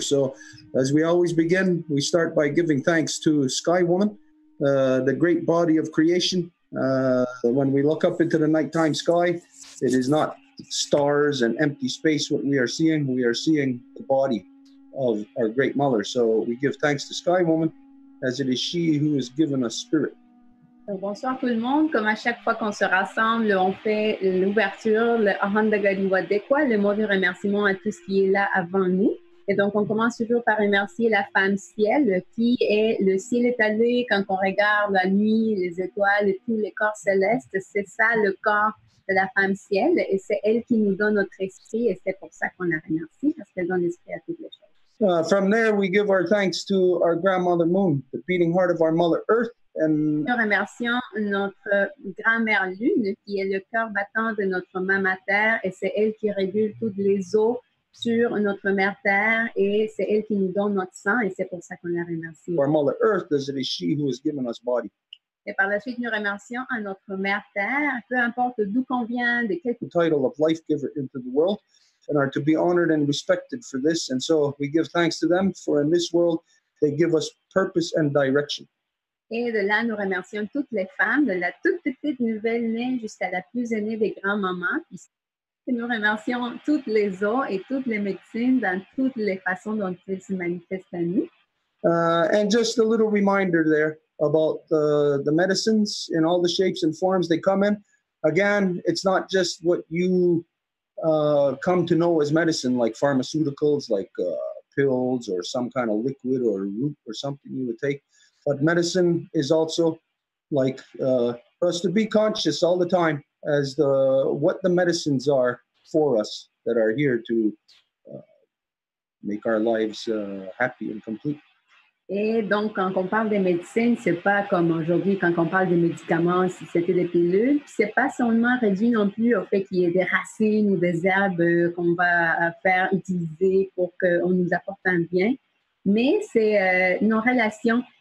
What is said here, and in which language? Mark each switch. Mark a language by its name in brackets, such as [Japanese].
[English] So as we always begin, we start by giving thanks to Sky Woman, the great body of creation. When we look up into the nighttime sky, it is not stars and empty space what we are seeing the body of our great mother. So we give thanks to Sky Woman, as it is she who has given us spirit. [French] Bonsoir tout le monde. Comme à chaque fois qu'on se rassemble, on fait l'ouverture, le Ahandagaliwa Dekwa, le mot de remerciement à tout ce qui est là avant nous. Et donc, on commence toujours par remercier la femme ciel, qui est le ciel étalé quand on regarde la nuit, les étoiles et tous les corps célestes. C'est ça le corps de la femme ciel et c'est elle qui nous donne notre esprit et c'est pour ça qu'on la remercie parce qu'elle donne l'esprit à toutes les choses. [English] From there, we give our thanks to our grandmother Moon, the beating heart of our mother Earth. [French] Nous remercions notre grand-mère Lune, qui est le cœur battant de notre maman Terre, et c'est elle qui régule toutes les eaux sur notre mère Terre, et c'est elle qui nous donne notre sang, et c'est pour ça qu'on la remercie. [English] Our mother Earth, as it is she who has given us body. [French] Et par la suite, nous remercions à notre mère Terre, peu importe d'où qu'on vient, de quel [English] title of life giver into the world, and are to be honored and respected for this. And so we give thanks to them, for in this world, they give us purpose and direction. [French] Et de là, nous remercions toutes les femmes, de la toute petite nouvelle-née jusqu'à la plus aînée des grands-mamans. Et nous remercions toutes les eaux et toutes les médecines dans toutes les façons dont elles se manifestent à nous. [English] And just a little reminder there about the medicines in all the shapes and forms they come in. Again, it's not just what you come to know as medicine, like pharmaceuticals, like pills or some kind of liquid or root or something you would take. But medicine is also like for us to be conscious all the time as what the medicines are for us that are here to make our lives happy and complete. [French] Et donc, quand on parle des médecines, c'est pas comme aujourd'hui, quand on parle des médicaments, si c'était des pilules, c'est pas seulement réduit non plus au fait qu'il y ait des racines ou des herbes qu'on va faire utiliser pour qu'on nous apporte un bien, mais c'est nos relations.